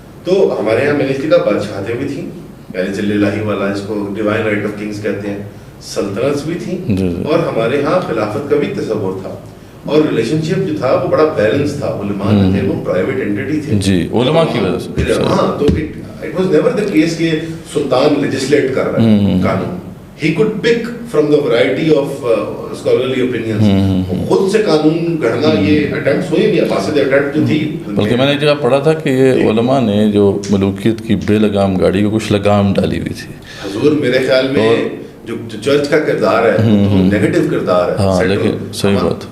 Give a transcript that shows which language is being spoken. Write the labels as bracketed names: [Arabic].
[Urdu] تو ہمارے یہاں منسٹری کا بادشاہتیں بھی تھیں, یعنی ذل الہی والا جس کو ڈیوائن رائٹ آف کنگز کہتے ہیں, سلطنتس بھی تھیں, اور ہمارے ہاں خلافت کا بھی تصور تھا. اور ریلیشن شپ جو تھا وہ بڑا بیلنس تھا. علماء جو تھے وہ پرائیویٹ اینٹی تھے. جی, علماء کی وجہ سے. ہاں, تو [English] it was never the case [Urdu] کہ سلطان لیجسلیٹ کر رہا ہے قانون. [English] He could pick from the variety of scholarly opinions. [Urdu] خود سے قانون گھڑنا یہ اٹیمپٹس ہوئی بھی, فاسد اٹیمپٹ جو تھی. بلکہ میں نے ایک جگہ پڑھا تھا کہ یہ علماء نے جو ملوکیت کی بے لگام گاڑی کو کچھ لگام ڈالی ہوئی تھی. حضور میرے خیال میں جو چرچ کا کردار ہے تو نیگیٹو کردار ہے. ہاں, لیکن صحیح بات.